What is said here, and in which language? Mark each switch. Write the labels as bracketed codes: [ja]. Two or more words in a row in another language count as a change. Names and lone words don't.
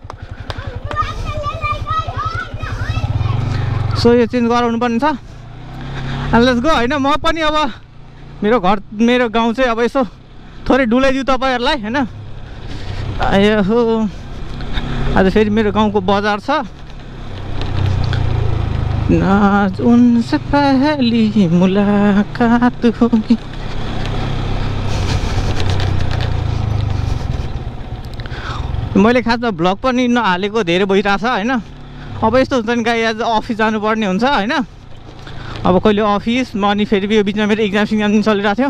[ne] सो यो चेन्ज गराउनु पर्ने छ, [en] let's go [ne] होइन। म पनि अब मेरो गाउँ चाहिँ अब यसो थोरै डुलाइदिउँ तपाईँहरूलाई होइन। हो आज फेरि मेरो गाउँको बजार छ। [hi] नाज उनसे पहली मुलाकात होगी। [ne] मैले खासमा भ्लग पनि नहालेको धेरै भइरहेछ होइन। अब यस्तो हुन्छ नि, गाई आज अफिस जानुपर्ने हुन्छ होइन। अब कहिले अफिस म, अनि फेरि यो बिचमा मेरो इक्जाम पनि चलिरहेको थियो।